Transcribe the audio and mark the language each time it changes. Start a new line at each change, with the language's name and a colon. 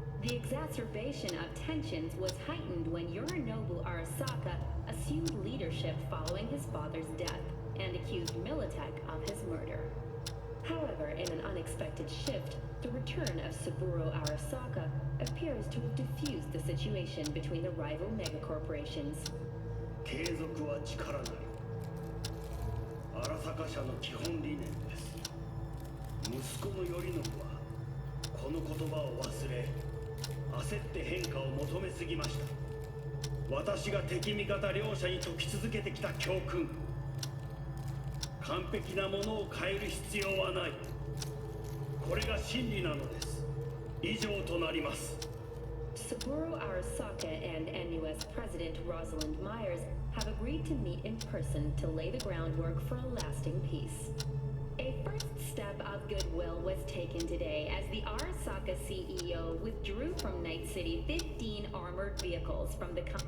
English: The exacerbation of tensions was heightened when Yorinobu Arasaka assumed leadership following his father's death and accused Militech of his murder. However, in an unexpected shift, the return of Saburo Arasaka appears to have diffused the situation between the rival megacorporations.
Japanese: 継続は力なり。荒坂社の基本理念です。息子の頼信はこの言葉を忘れ、焦って変化を求めすぎました。私が敵味方両者に説き続けてきた教訓。完璧なものを変える必要はない。これが真理なのです。以上となります。
English: Saburo Arasaka and NUS President Rosalind Myers have agreed to meet in person to lay the groundwork for a lasting peace. A first step of goodwill was taken today as the Arasaka CEO withdrew from Night City 15 armored vehicles from the